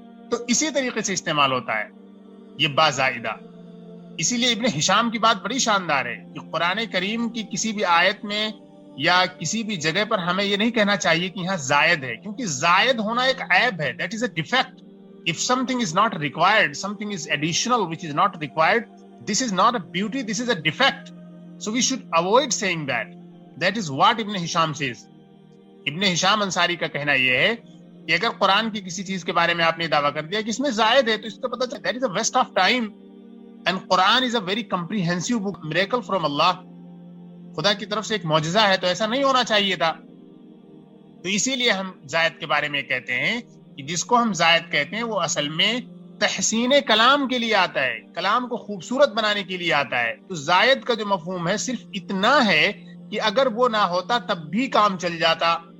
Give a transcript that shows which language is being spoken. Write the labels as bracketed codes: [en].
[ur] تو اسی طریقے سے استعمال ہوتا ہے یہ با زائدہ. اسی لیے ابن ہشام کی بات بڑی شاندار ہے کہ قرآن کریم کی کسی بھی آیت میں یا کسی بھی جگہ پر ہمیں یہ نہیں کہنا چاہیے کہ یہاں زائد ہے، کیونکہ زائد ہونا ایک عیب ہے. [en] That is a defect. If something is not required, something is additional which is not required, this is not a beauty, this is a defect. So we should avoid saying that. That is what Ibn Hisham says. [ur] ابن ہشام انصاری کا کہنا یہ ہے کہ اگر قرآن کی کسی چیز کے بارے میں آپ نے دعویٰ کر دیا کہ اس میں زائد ہے، تو اس کا پتہ چلتا ہے [en] that is a waste of time. And Quran is a very comprehensive book, miracle from Allah. [ur] خدا کی طرف سے ایک معجزہ ہے، تو ایسا نہیں ہونا چاہیے تھا. تو اسی لیے ہم زائد کے بارے میں کہتے ہیں کہ جس کو ہم زائد کہتے ہیں وہ اصل میں تحسین کلام کے لیے آتا ہے، کلام کو خوبصورت بنانے کے لیے آتا ہے. تو زائد کا جو مفہوم ہے صرف اتنا ہے کہ اگر وہ نہ ہوتا تب بھی کام چل جاتا.